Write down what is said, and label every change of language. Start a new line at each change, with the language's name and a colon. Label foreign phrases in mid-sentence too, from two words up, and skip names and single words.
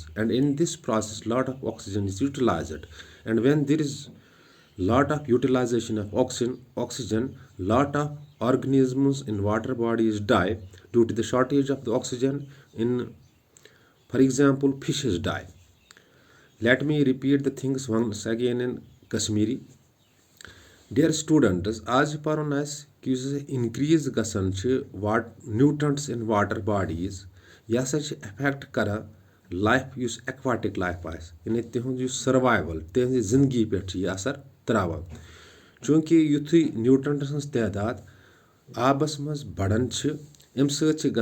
English: And in this process, lot of oxygen is utilized. And when there is lot of utilization of oxygen, lot of organisms in water bodies die due to the shortage of the oxygen. In, for example, fishes die. Let me repeat the things once again in Kashmiri. Dear students,
Kashmiri: آج پرُن آسہِ کہ یُس ہسا انکریز گژھان چھِ
English: nutrients in water bodies
Kashmiri: یہ ہسا چھِ افیکٹ کران لائف یُس
English: aquatic life
Kashmiri: آسہِ یعنی تِہُنٛد یُس سروائیول تِہنٛزِ زندگی پٮ۪ٹھ چھِ یہِ اثر تراوان چوٗنٛکہِ یُتھُے نیوٹرنٹس ہٕنٛز تعداد آبس منٛز بڑان چھِ امہِ سۭتۍ چھِ